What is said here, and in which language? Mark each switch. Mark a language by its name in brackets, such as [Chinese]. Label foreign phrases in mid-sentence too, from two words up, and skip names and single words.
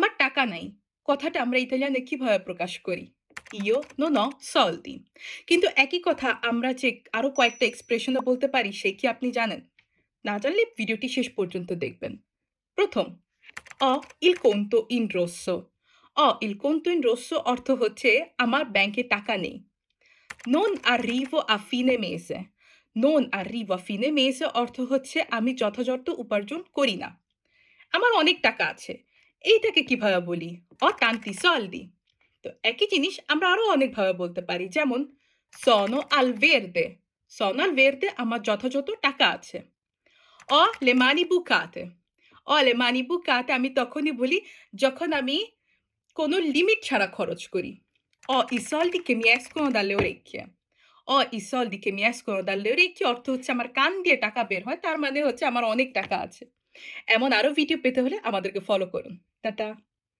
[Bangla] টাকা নাই কথাটা আমরা ইতালিয়ানে কিভাবে প্রকাশ করি? [Italian] Io non ho soldi। [Bangla] কিন্তু একই কথা আমরা যে আরো কয়েকটা এক্সপ্রেশনে বলতে পারি সে কি আপনি জানেন? না জানলে ভিডিওটি শেষ পর্যন্ত দেখবেন। প্রথম, [Italian] ho il conto in rosso। ho il conto in rosso [Bangla] অর্থ হচ্ছে আমার ব্যাংকে টাকা নেই। [Italian] Non arrivo a fine mese। Non arrivo a fine mese [Bangla] অর্থ হচ্ছে আমি যথাযথ উপার্জন করি না। আমার অনেক টাকা আছে। এইটাকে কিভাবে বলি? [Italian] Ho tanti soldi। [Bangla] তো একই জিনিস আমরা আরো অনেকভাবে বলতে পারি। [Italian] যেমন sono al verde। sono al verde [Bangla] আমার যথাযথ টাকা আছে। [Italian] Ho le mani bucate। ho le mani bucate [Bangla] আমি তখনই বলি যখন আমি কোনো লিমিট ছাড়া খরচ করি। [Italian] Ho i soldi che mi escono dalle orecchie। ho i soldi che mi escono dalle orecchie [Bangla] অর্থ হচ্ছে আমার কান দিয়ে টাকা বের হয়। তার মানে হচ্ছে আমার অনেক টাকা আছে। এমন আরো ভিডিও পেতে হলে আমাদেরকে ফলো করুন। টাটা।